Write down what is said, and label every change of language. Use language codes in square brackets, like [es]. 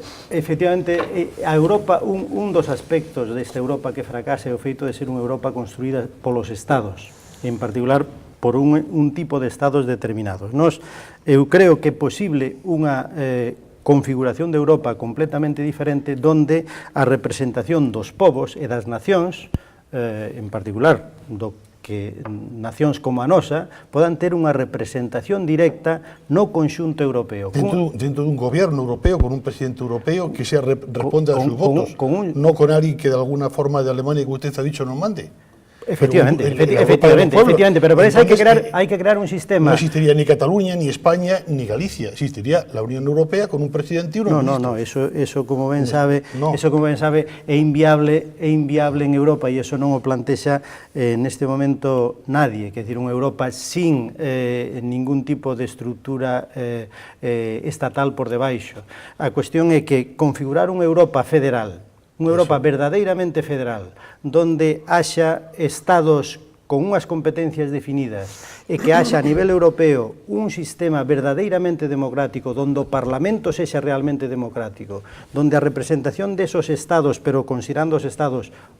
[gl] Efectivamente, a Europa, un dos aspectos desta Europa que fracasa é o feito de ser unha Europa construída polos Estados, en particular por un tipo de Estados determinados. Eu creo que é posible unha configuración de Europa completamente diferente, donde a representación dos povos e das nacións, en particular do que nacións como a nosa podan ter unha representación directa no conxunto europeo. Dentro dun goberno europeo, [es] con un presidente europeo que sea responda a sus votos, no con alguien que de alguna forma de Alemania, que usted ha dicho, nos mande. Efectivamente, pero para eso hay que crear un sistema. No existiría ni Cataluña, ni España, ni Galicia, existiría la Unión Europea con un presidente y unos ministros. [gl] Eso como ben sabe, é inviable en Europa, e eso non o plantexa neste momento nadie, que é dicir, unha Europa sin ningún tipo de estructura estatal por debaixo. A cuestión é que configurar unha Europa federal, unha Europa verdadeiramente federal, donde haxa estados con unhas competencias definidas e que haxa a nivel europeo un sistema verdadeiramente democrático, donde o Parlamento sexa realmente democrático, donde a representación desos estados, pero considerando os estados